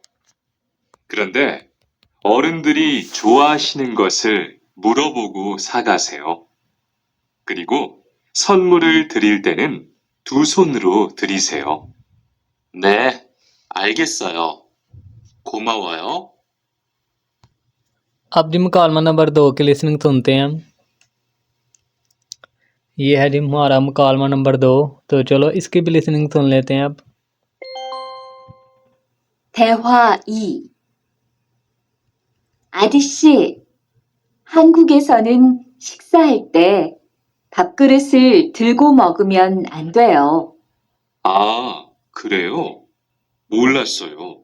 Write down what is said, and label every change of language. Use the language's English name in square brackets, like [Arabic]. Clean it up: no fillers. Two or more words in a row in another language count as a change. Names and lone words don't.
[Korean] 그런데 어른들이 좋아하시는 것을 물어보고 사가세요. 그리고 선물을 드릴 때는 두 손으로 드리세요. 네, 알겠어요. 고마워요. [Urdu] اب جی مکالمہ نمبر 2 کی لسننگ سنتے ہیں ہم. یہ ہے جی ہمارا مکالمہ نمبر 2. تو چلو اس کی بھی لسننگ سن لیتے ہیں اب. [Korean] 대화 2. 아저씨, 한국에서는 식사할 때 밥그릇을 들고 먹으면 안 돼요. 아, 그래요? 몰랐어요.